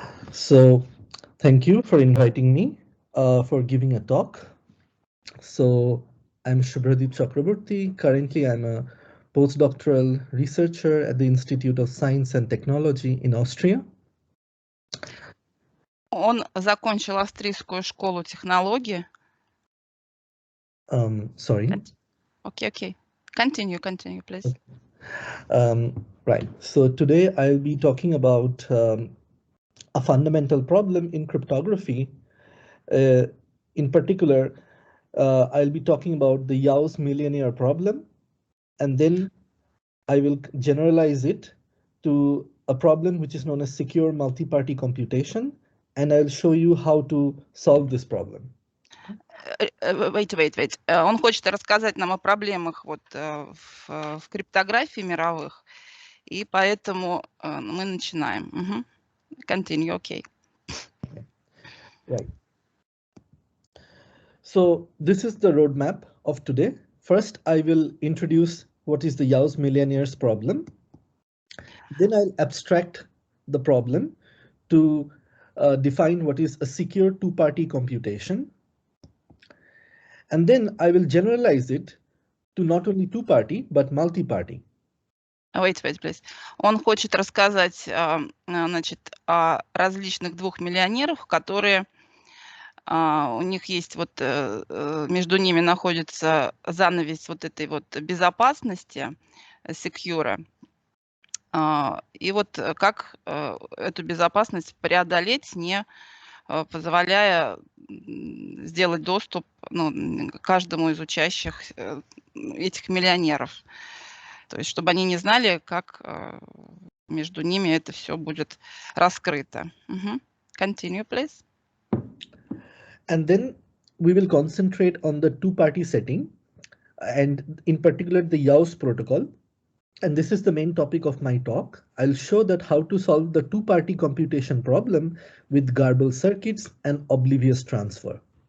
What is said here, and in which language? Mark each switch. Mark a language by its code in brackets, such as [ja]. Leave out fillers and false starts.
[en] So, thank you for inviting me for giving a talk. So, I'm Shubhradeep Chakraborty. Currently, I'm a postdoctoral researcher at the Institute of Science and Technology in Austria. [ru] Он закончил австрийскую школу технологий. [en] Sorry. Okay. Continue, please. Right. So today I'll be talking about a fundamental problem in cryptography. In particular, I'll be talking about the Yau's millionaire problem, and then I will generalize it to a problem which is known as secure multi-party computation, and I'll show you how to solve this problem. Wait. [ru] Он хочет рассказать нам о проблемах в криптографии мировых, и поэтому мы начинаем. [en] Continue, okay. Right. So this is the roadmap of today. First, I will introduce what is the Yau's millionaires problem. Then I'll abstract the problem to define what is a secure two-party computation. And then I will generalize it to not only two-party, but multi-party. Wait, please. [ru] Он хочет рассказать, значит, о различных двух миллионерах, которые у них есть между ними находится занавес этой безопасности, secure. И как эту безопасность преодолеть, не позволяя сделать доступ каждому из учащих этих миллионеров. То есть, чтобы они не знали, как между ними это все будет раскрыто. [en] Continue, please. And then we will concentrate on the two-party setting, and in particular the Yau's protocol. And this is the main topic of my talk. I'll show that how to solve the two-party computation problem with garbled circuits and oblivious transfer.